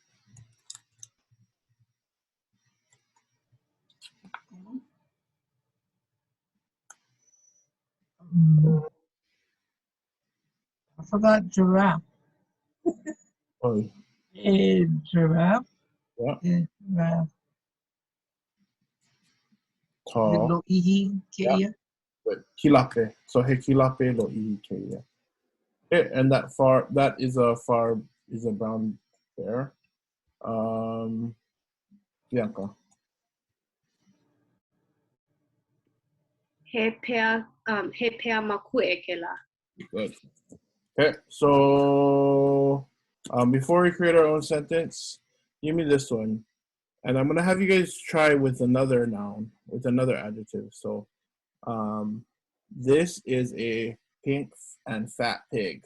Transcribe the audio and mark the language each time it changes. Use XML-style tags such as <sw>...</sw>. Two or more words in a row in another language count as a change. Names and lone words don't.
<en>I forgot giraffe. Oh. Giraffe. Yeah. Giraffe. Tall.</en> <haw>Lo ihi keia. Good. Kilape. So he kilape lo ihi keia.</haw> <en>Okay, and that is a brown bear. Bianca.</en> <haw>He pea makue ke la.</haw> <en>Good. Okay, so before we create our own sentence, give me this one. And I'm gonna have you guys try with another noun, with another adjective. So this is a pink and fat pig.</en>